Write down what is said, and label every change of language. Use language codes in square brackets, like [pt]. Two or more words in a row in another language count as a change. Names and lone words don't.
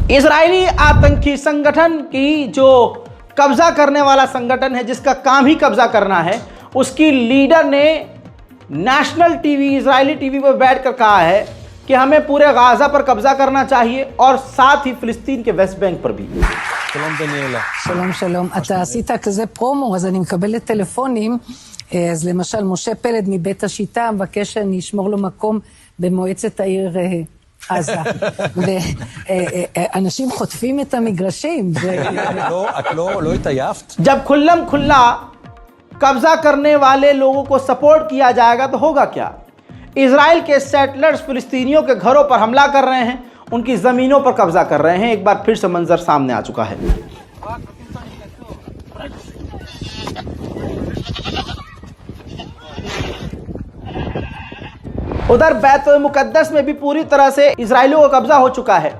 [hi] इजरायली आतंकी संगठन की जो कब्जा करने वाला संगठन है, जिसका काम ही कब्जा करना है, उसकी लीडर ने [en] National TV, [hi] इजरायली टीवी पर बैठकर कहा है कि हमें पूरे गाज़ा पर कब्जा करना चाहिए और साथ ही फिलिस्तीन के वेस्ट बैंक पर भी। [he] שלום דניאלה. שלום שלום, אתה עשית כזה פרומו, אז אני מקבלת טלפונים, אז למשל משה פלד מבית השיטה מבקש שאני אשמור לו מקום במועצת העיר עזה, ואנשים חוטפים את המגרשים. את לא התעייפת? [hi] जब खुल्लम खुल्ला कब्जा करने वाले लोगों को सपोर्ट किया जाएगा तो होगा क्या? इजराइल के सेटलर्स फिलिस्तीनियों के घरों पर हमला कर रहे हैं, उनकी ज़मीनों पर कब्जा कर रहे हैं। एक बार फिर से मंजर सामने आ चुका है। उधर बैतुल मुकद्दस में भी पूरी तरह से इजराइलियों का कब्जा हो चुका है।